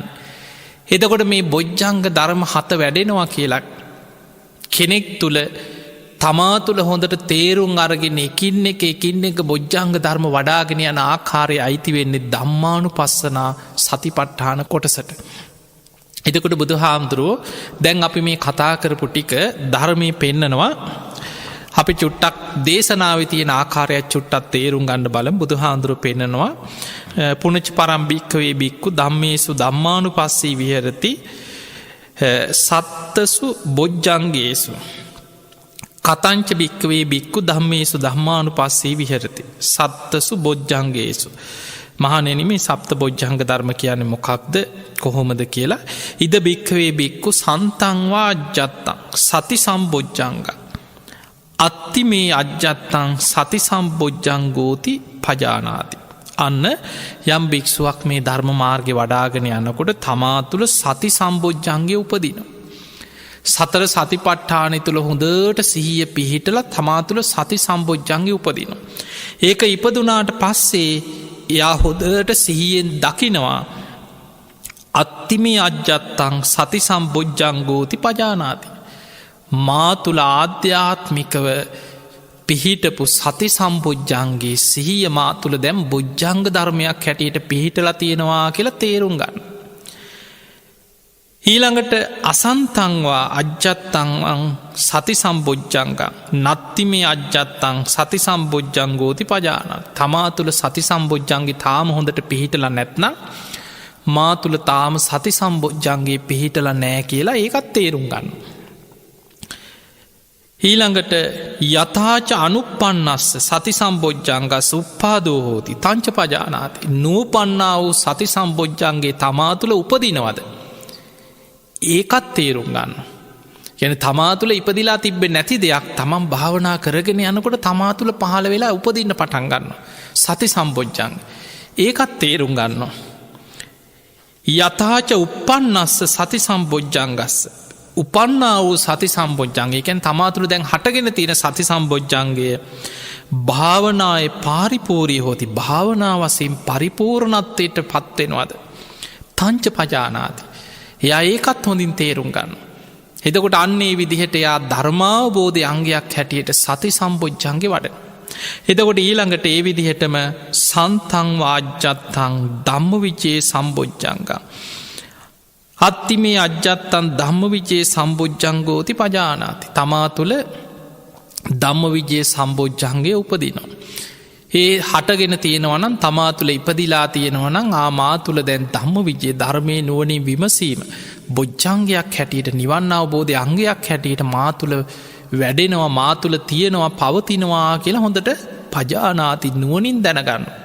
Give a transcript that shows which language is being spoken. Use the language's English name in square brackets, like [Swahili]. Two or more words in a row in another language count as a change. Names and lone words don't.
[Sinhala] එතකොට මේ බොජ්ජංග ධර්ම හත වැඩෙනවා කියලක් කෙනෙක් තුළ තමා තුළ හොඳට තේරුම් අරගෙන එකින් එක බොජ්ජංග ධර්ම වඩාගෙන යන ආකාරය අයිති වෙන්නේ ධම්මානු පස්සනා සතිපට්ඨාන කොටසට. එතකොට බුදු හාමුදුරුවෝ දැන් අපි මේ කතා කරපු ටික ධර්මය පෙන්නනවා. අපි චුට්ටක් දේශනාව තියෙන ආකාරයක් චුට්ටත් තේරුම් ගන්න බලමු. බුදු හාමුදුරුවෝ පෙන්නනවා [Pali] පුනච පරම්භික්කවේ බික්කු ධම්මේසු ධම්මානු පස්සී විහරති සත්තසු බොජ්ජංගේසු කතංච භික්කවේ බික්කු ධම්මේසු ධම්මානු පස්සී විහරති සත්තසු බොජ්ජංගේසු. [Sinhala] මහනෙන මේ සප්ත බොජ්ජංග ධර්ම කියන මොකක්ද කොහොමද කියලා. [Pali] ඉද භික්කවේ බික්කු සන්තංවා අජ්ජත්තං සති සම්බොජ්ජංග අත්ති මේ අජ්ජත්තං සති සම්බොජ්ජංගෝති පජානාති. [Sinhala] අන්න යම් භික්ෂුවක් මේ ධර්ම මාර්ගය වඩාගෙන යනකොට තමා තුළ සති සම්බොජ්ජංගය උපදින. සතර සතිපට්ඨානය තුළ හොඳට සිහිය පිහිටල තමා තුළ සති සම්බොජ්ජංගය උපදින. ඒක ඉපදුනාට පස්සේ එයා හොදට සිහියෙන් දකිනවා [Pali] අත්තිමේ අජ්ජත්තං සති සම්බොජ්ජංගෝති පජානාති. [Sinhala] මා තුළ ආධ්‍යාත්මිකව පිහිටපු සති සම්බොජ්ජන්ගේ සිහිය මා තුළ දැම් බොජ්ජංග ධර්මයක් හැටියට පිහිටලා තියෙනවා කියලා තේරුම් ගන්න. [Pali] ඊළඟට අසන්තංවා අජ්ජත්තං සති සම්බොජ්ජංග නත්තිමේ අජ්ජත්තං සති සම්බොජ්ජංගෝති පජාන. [Sinhala] තමා තුළ සති සම්බොජ්ජන්ගේ තාම හොඳට පිහිටලා නැත්නම් මා තුළ තාම සති සම්බොජ්ජන්ගේ පිහිටලා නෑ කියලා ඒකත් තේරුම් ගන්න. [Pali] ඊළඟට යථාච අනුපන්නස්ස සති සම්බොජ්ජංගස් උප්පාදෝ හෝති තංච පජානාති. [Sinhala] නූපන්නා වූ සති සම්බොජ්ජන්ගේ තමා තුළ උපදිනවද ඒකත් තේරුම් ගන්න. යන තමා තුළ ඉපදිලා තිබ්බ නැති දෙයක් තමන් භාවනා කරගෙන යනකොට තමා තුළ පහළ වෙලා උපදින්න පටන් ගන්න සති සම්බොජ්ජංග ඒකත් තේරුම් ගන්න. [Pali] යථාච උපන්නස්ස සති සම්බොජ්ජංගස්ස [Sinhala] උපන්නා වූ සති සම්බොජ්ජන්ගේ එකැන් තමා තුළ දැන් හටගෙන තියෙන සති සම්බොජ්ජන්ගේ [Pali] භාවනාය පාරිපූරී හෝති [Sinhala] භාවනා වසයෙන් පරිපූර්ණත්වයට පත්වෙනවාද [Pali] තංච පජානාති. [Sinhala] එයා ඒකත් හොඳින් තේරුම් ගන්න. එතකොට අන්නේ විදිහට එයා ධර්මාවබෝධය අංගයක් හැටියට සති සම්බොජ්ජන්ගේ වඩ. [Pali] එතකොට ඊළඟට ඒ විදිහටම සන්තං වාජ්ජත්තං ධම්ම විචේ සම්බොජ්ජංග අත්තිමේ අජ්ජත්තන් ධම්ම විජයේ සම්බොජ්ජංගෝති පජානාති. [Sinhala] තමා තුළ ධම්ම විජයේ සම්බොජ්ජංගය උපදිනවා. ඒ හටගෙන තියෙනවනම් තමා තුළ ඉපදිලා තියෙනවනම් ආමා තුළ දැන් ධම්ම විජයේ ධර්මය නුවනින් විමසීම බොජ්ජංගයක් හැටියට නිවන් අවබෝධය අංගයක් හැටියට මා තුළ වැඩෙනවා මා තුළ තියෙනවා පවතිනවා කියලා හොඳට පජානාති නුවණින් දැනගන්න.